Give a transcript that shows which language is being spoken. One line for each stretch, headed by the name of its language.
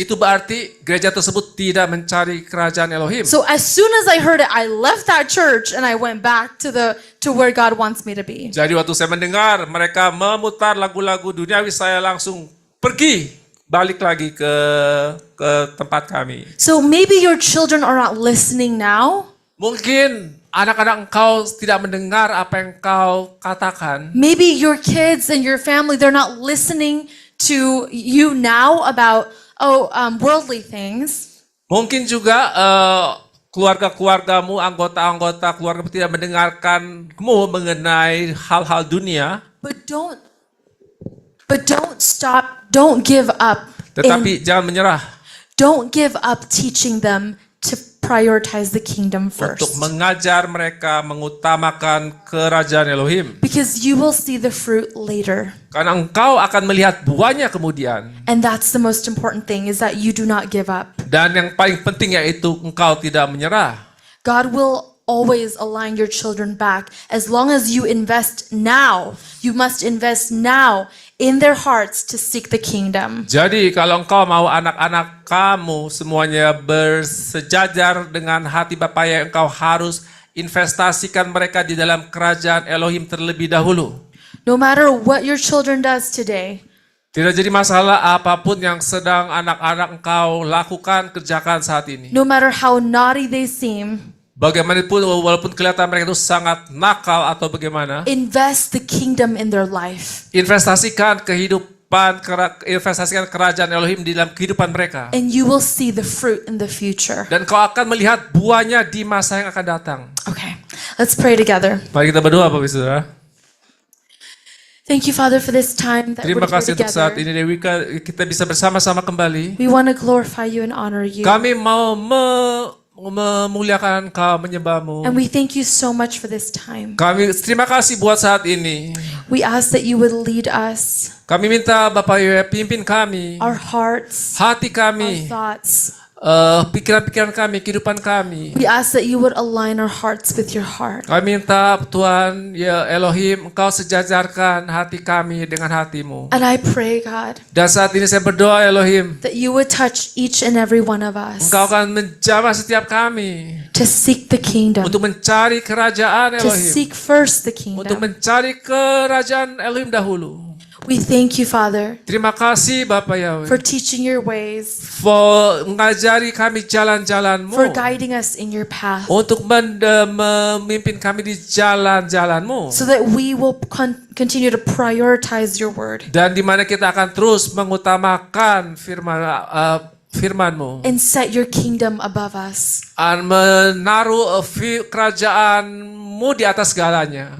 Indonesian: itu berarti gereja tersebut tidak mencari kerajaan Elohim.
English: So as soon as I heard it, I left that church and I went back to where God wants me to be.
Indonesian: Jadi waktu saya mendengar mereka memutar lagu-lagu duniawi, saya langsung pergi balik lagi ke tempat kami.
English: So maybe your children are not listening now.
Indonesian: Mungkin anak-anak engkau tidak mendengar apa yang engkau katakan.
English: Maybe your kids and your family, they're not listening to you now about worldly things.
Indonesian: Mungkin juga keluarga-keluargamu, anggota-anggota keluargamu tidak mendengarkanmu mengenai hal-hal dunia.
English: But don't stop, don't give up.
Indonesian: Tetapi jangan menyerah
English: Don't give up teaching them to prioritize the kingdom
Indonesian: untuk
English: first.
Indonesian: mengajar mereka mengutamakan kerajaan Elohim.
English: Because you will see the fruit later.
Indonesian: Karena engkau akan melihat buahnya kemudian.
English: And that's the most important thing, is that you do not give up.
Indonesian: Dan yang paling penting yaitu engkau tidak menyerah.
English: God will always align your children back as long as you invest now. You must invest now in their hearts to seek the kingdom.
Indonesian: Jadi kalau engkau mau anak-anak kamu semuanya bersejajar dengan hati Bapa yang engkau harus investasikan mereka di dalam kerajaan Elohim terlebih dahulu.
English: No matter what your children does today,
Indonesian: Tidak jadi masalah apapun yang sedang anak-anak engkau lakukan, kerjakan saat ini.
English: No matter how naughty they seem,
Indonesian: Bagaimanapun, walaupun kelihatan mereka itu sangat nakal atau bagaimana,
English: invest the kingdom in their life.
Indonesian: investasikan investasikan kerajaan Elohim di dalam kehidupan mereka.
English: And you will see the fruit in the future.
Indonesian: Dan kau akan melihat buahnya di masa yang akan datang.
English: Okay, let's pray together.
Indonesian: Mari kita berdoa, Bapak Ibu Saudara.
English: Thank you, Father, for this time that
Indonesian: Terima
English: we're here
Indonesian: kasih untuk saat
English: together.
Indonesian: ini, Dewi, kita bisa bersama-sama kembali.
English: We want to glorify you and honor you.
Indonesian: Kami mau memuliakan Kau, menyembahmu.
English: And we thank you so much for this time.
Indonesian: Kami terima kasih buat saat ini.
English: We ask that you would lead us,
Indonesian: Kami minta Bapak Ibu pimpin kami,
English: our hearts,
Indonesian: hati
English: our
Indonesian: kami,
English: thoughts.
Indonesian: pikiran-pikiran kami, kehidupan kami.
English: We ask that you would align our hearts with your heart.
Indonesian: Kami minta Tuhan, ya Elohim, Engkau sejajarkan hati kami dengan hatimu.
English: And I pray, God,
Indonesian: Dan saat ini saya berdoa, Elohim,
English: that you would touch each and every one of us
Indonesian: Engkau akan menjamah setiap kami
English: to seek the kingdom,
Indonesian: untuk mencari kerajaan
English: to
Indonesian: Elohim,
English: seek first the
Indonesian: untuk
English: kingdom.
Indonesian: mencari kerajaan Elohim dahulu.
English: We thank you, Father,
Indonesian: Terima kasih Bapak Yahweh,
English: for teaching your ways,
Indonesian: for mengajari kami jalan-jalanmu,
English: for guiding us in your path,
Indonesian: untuk memimpin kami di jalan-jalanmu,
English: so that we will continue to prioritize your word
Indonesian: dan di mana kita akan terus mengutamakan firman-Mu,
English: and set your kingdom above us.
Indonesian: dan menaruh kerajaan-Mu di atas segalanya.